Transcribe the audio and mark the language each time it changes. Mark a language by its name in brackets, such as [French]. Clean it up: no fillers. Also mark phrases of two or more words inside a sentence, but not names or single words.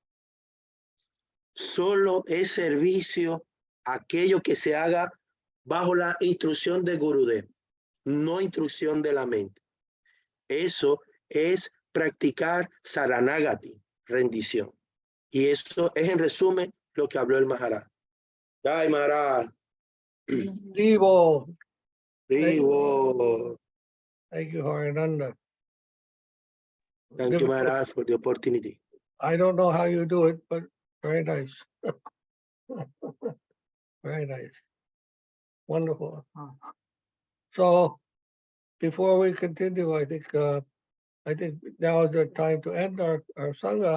[Spanish] Solo es servicio aquello que se haga bajo la instrucción del Gurudev, no instrucción de la mente. Eso es practicar saranagati, rendición. Y eso es en resumen lo que habló el Maharaja. [Hindi] जय महाराज. Devo. [Spanish] Vivo. [English] Thank you, Harinanda. Thank you, Maharaja, for the opportunity. I don't know how you do it, but very nice. Very nice. Wonderful. So before we continue, I think now is the time to end our Sangha.